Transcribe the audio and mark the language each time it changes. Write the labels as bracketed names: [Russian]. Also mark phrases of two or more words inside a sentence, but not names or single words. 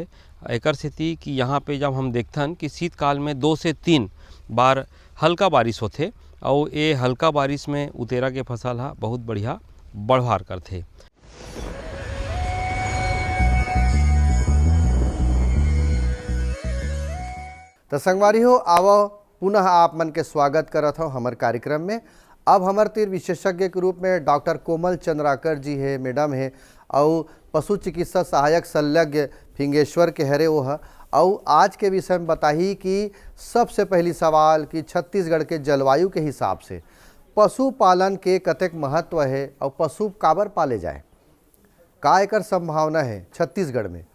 [Chhattisgarhi] एकर सेती कि यहाँ पे जब हम देखथन कि शीतकाल में 2 से 3 बार हल्का बारिश होथे और ये हल्का बारिश में उतेरा के फसल हा बहुत बढ़िया बढ़वार करथे। तो संगवारी हो आवो पुनः आप मन के स्वागत करत हो हमारे कार्यक्रम में। अब हमारे तीर विशेषज्ञ के रूप में डॉक्टर कोमल चंद्राकर जी है, मैडम है, और पशु चिकित्सा सहायक शल्यज्ञ फिंगेश्वर के हरे वो है। और आज के विषय में बताही कि सबसे पहली सवाल कि छत्तीसगढ़ के जलवायु के हिसाब से पशुपालन के कतेक महत्व है और पशु काबर पाले जाए, का एकर संभावना है छत्तीसगढ़ में।